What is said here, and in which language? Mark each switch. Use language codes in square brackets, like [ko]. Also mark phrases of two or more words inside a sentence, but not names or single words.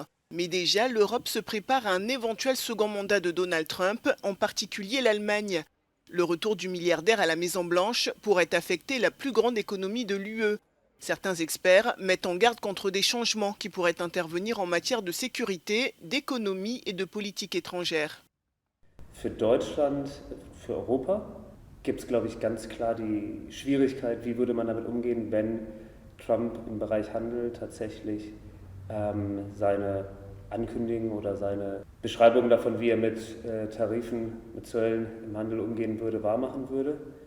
[fr] Mais déjà, l'Europe se prépare à un éventuel second mandat de Donald Trump, en particulier l'Allemagne. Le retour du milliardaire à la Maison-Blanche pourrait affecter la plus grande économie de l'UE. Certains experts mettent en garde contre des changements qui pourraient intervenir en matière de sécurité, d'économie et de politique étrangère. [de] Für Deutschland, für Europa gibt es, glaube ich, ganz klar die Schwierigkeit, wie würde man damit umgehen, wenn Trump im Bereich Handel tatsächlich seine Ankündigungen oder seine Beschreibungen davon, wie er mit Tarifen, mit Zöllen im Handel umgehen würde, wahrmachen würde.